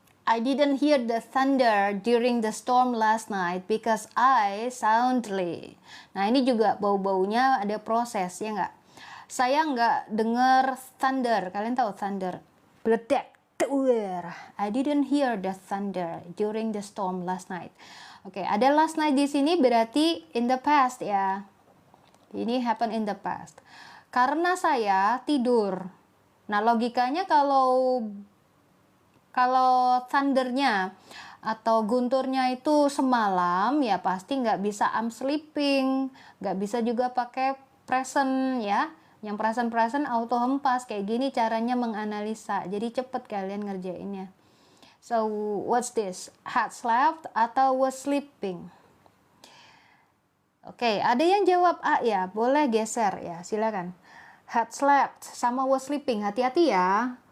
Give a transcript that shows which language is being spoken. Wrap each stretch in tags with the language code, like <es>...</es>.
<en>I didn't hear the thunder during the storm last night because I soundly.</en> <id>Nah, ini juga bau-baunya ada proses, ya nggak? Saya nggak dengar thunder. Kalian tahu thunder? Meledak.</id> <en>I didn't hear the thunder during the storm last night.</en> <id>Oke, ada last night di sini berarti in the past ya. Ini</id> <en>happen in the past.</en> <id>Karena saya tidur. Nah, logikanya kalau thundernya atau gunturnya itu semalam, ya pasti nggak bisa I'm sleeping, nggak bisa juga pakai present ya. Yang present auto hempas, kayak gini caranya menganalisa. Jadi cepet kalian ngerjainnya.</id> <en>So what's this?</en> <id>Had slept atau was sleeping? Oke, ada yang jawab A ya, boleh geser ya, silakan. Had slept sama was sleeping, hati-hati ya.</id>